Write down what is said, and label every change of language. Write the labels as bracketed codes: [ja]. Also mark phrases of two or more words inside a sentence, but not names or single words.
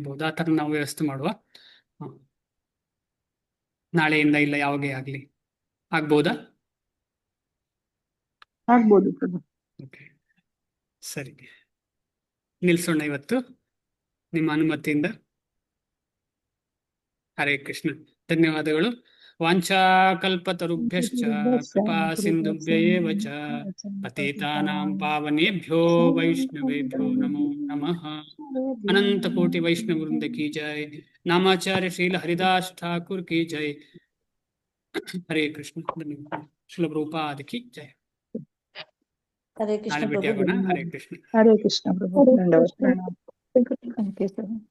[kn] ಆ ತರ ನಾವು ವ್ಯವಸ್ಥೆ ಮಾಡುವ. ನಾಳೆಯಿಂದ ಇಲ್ಲ ಯಾವಾಗೇ ಆಗ್ಲಿ ಆಗ್ಬೋದಾ? ಆಗ್ಬೋದು ಪ್ರಭು. ಓಕೆ, ಸರಿ, ನಿಲ್ಸೋಣ ಇವತ್ತು ನಿಮ್ಮ ಅನುಮತಿಯಿಂದ. [sa] ಹರೇ ಕೃಷ್ಣ. [kn] ಧನ್ಯವಾದಗಳು. [sa] ವಾಂಛಾಕಲ್ಪತರುಭ್ಯಶ್ಚ ಕೃಪಾ ಸಿಂಧುಭ್ಯ ಏವ ಚ ಪತಿತಾನಾಂ ಪಾವನೇಭ್ಯೋ ವೈಷ್ಣವೇಭ್ಯೋ ನಮೋ ನಮಃ. ಅನಂತ ಕೋಟಿ ವೈಷ್ಣವ ವೃಂದ [hi] की जय. [sa] ನಾಮಾಚಾರ್ಯ ಶ್ರೀಲ ಹರಿದಾಸ್ ಠಾಕುರ್ [hi] की जय. [sa] ಹರೇ ಕೃಷ್ಣ. [kn] ಧನ್ಯವಾದ. ಶ್ರೀಲ ಪ್ರಭುಪಾದ [hi] की जय. [sa] ಹರೇ ಕೃಷ್ಣ [kn] ನಾಳೆ ಪ್ರಭು. ಭೇಟಿಯಾಗೋಣ. [sa] ಹರೇ ಕೃಷ್ಣ. ಹರೇ ಕೃಷ್ಣ [kn] ಪ್ರಭು. ಧನ್ಯವಾದ.